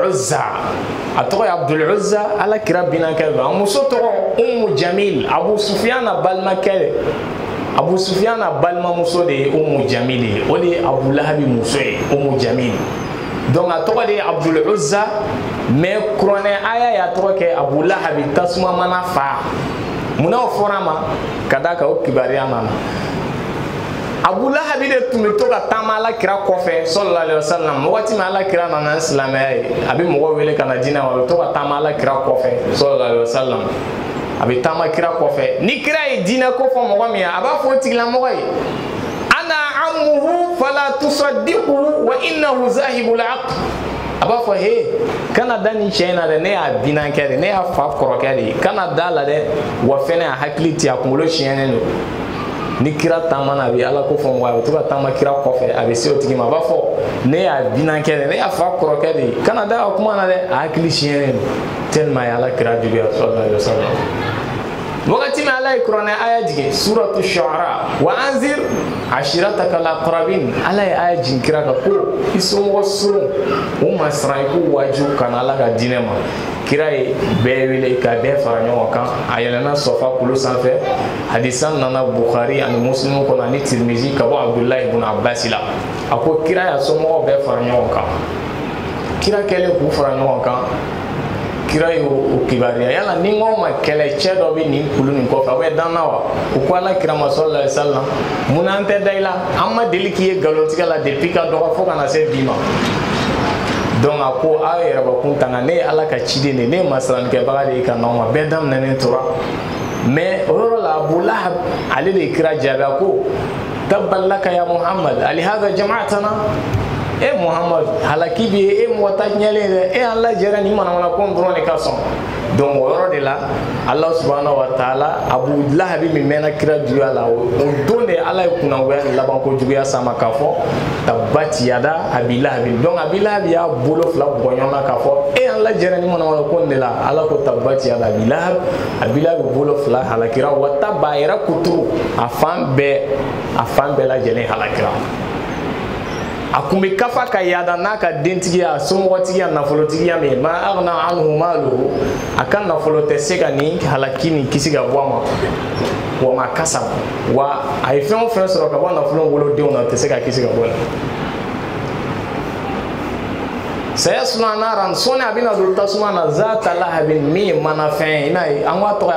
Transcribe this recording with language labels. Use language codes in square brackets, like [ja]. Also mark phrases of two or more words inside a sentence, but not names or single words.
[bm] Uzza a tɔgɔ ye Abdul Uzza ala kira binankɛ don a muso tɔgɔ Ummu Jamil Abu Sufyan balimakɛ Abu Sufyan balimamuso de ye Ummu Jamil ye o de ye Abu Lahab muso ye Ummu Jamil donc a tɔgɔ de ye Abdul Uzza mais kuranɛ aya y'a tɔgɔ kɛ Abu Lahab tasuma mana fa munna o fɔra ma ka d'a kan o kibaruya nana Abu Lahab de tun bɛ to ka taama ala kira kɔfɛ [ar] صلى الله عليه وسلم [bm] waati min ala kira nana ni silamɛya ye a bɛ mɔgɔw wele ka na diinɛ ma a bɛ to ka taama ala kira kɔfɛ sallallahu [ar] عليه وسلم [bm] a bɛ taama kira kɔfɛ ni kira ye diinɛ ko fɔ mɔgɔ min ye a b'a fɔ o tigilamɔgɔ ye [ar] أنا عمه فلا تصدقوه وإنه ذاهب [bm] aql a b'a fɔ he kana da nin cɛ in na dɛ ne y'a binankɛ de ne y'a fa kɔrɔkɛ de ye kana da la dɛ wa fɛnɛ a hakili ti a kunkolo siɲɛnen don ni kira taamana a bɛ ala ko fɔ mɔgɔ a bɛ to ka taama kira kɔfɛ a bɛ se o tigi ma a b'a fɔ ne y'a binankɛ de ne y'a fa kɔrɔkɛ de ye kana da a kuma na dɛ a hakili siɲɛnen don tellement a ye ala kira juguya [ar] صلى الله عليه وسلم [bm] wagati min ala ye kuranɛ aya jigin [ar] سورة الشعراء وأنذر عشيرتك الأقربين [bm] ala ye aya jigin kira kan ko i somɔgɔ surun u ma siran i k'u wajibu kana ala ka diinɛ ma kira ye bɛɛ wele ka bɛɛ fara ɲɔgɔn kan a yɛlɛnna sɔfa kulu sanfɛ hadisa nana Bukhari ani Muslim kɔnɔ ani Tirmizi ka bɔ Abdullahi ibn Abbas la a ko kira y'a somɔgɔw bɛɛ fara ɲɔgɔn kan kira kɛlen k'u fara ɲɔgɔn kan kira ye o kibaruya yala ni n ko ma kɛlɛcɛ dɔ bɛ nin kulu nin kɔfɛ aw bɛ dan na wa u ko ala kira ma [ar] صلى الله عليه وسلم [bm] munna an tɛ da i la an ma deli k'i ye nkalontigɛ la depuis ka dɔgɔ fo ka na se bi ma donc a ko aw yɛrɛbakun tanga ne ye ala ka ciden de ne ye masiranikɛbaga de ye ka n'aw ma bɛɛ daminɛnen tora mais o yɔrɔ la Abu Lahab ale de ye kira jaabi a ko [ar] تبا لك يا محمد ألهذا جمعتنا [bm] e Muhammad halaki bi e mɔgɔ ta ɲɛlen dɛ e an lajɛra ni manamana ko dɔrɔn de ka sɔn donc o yɔrɔ de la [ar] الله سبحانه وتعالى [bm] Abu Lahab min mɛnna kira juguya la o don de ala ye kunangoya ni laban ko juguya sama k'a fɔ [ar] تبت يدا أبي لهب [bm] donc Abi Lahab y'a bolo fila bɔ ɲɔgɔn na k'a fɔ e an lajɛra ni manamana ko de la ala ko [ar] تبت يدا أبي لهب [bm] bolo fila halakira wa tabba a yɛrɛ kuturu a fan bɛɛ lajɛlen halakira a kun bɛ kafa ka yaada n'a ka dentigiya somɔgɔtigiya nafolotigiya min [ar] ما أغنى عنه ماله [bm] a ka nafolo tɛ se ka nin halaki nin kisi ka bɔ a ma [ar] وما كسب [bm] wa a ye fɛn o fɛn sɔrɔ ka bɔ nafolo wolodenw na o tɛ se ka kisi ka bɔ la [ar] سيصلى نارا [bm] sɔni a bɛna don tasuma na [ar] ذات لهب [bm] min ye manafɛn ye i n'a ye an k'a tɔgɔ ye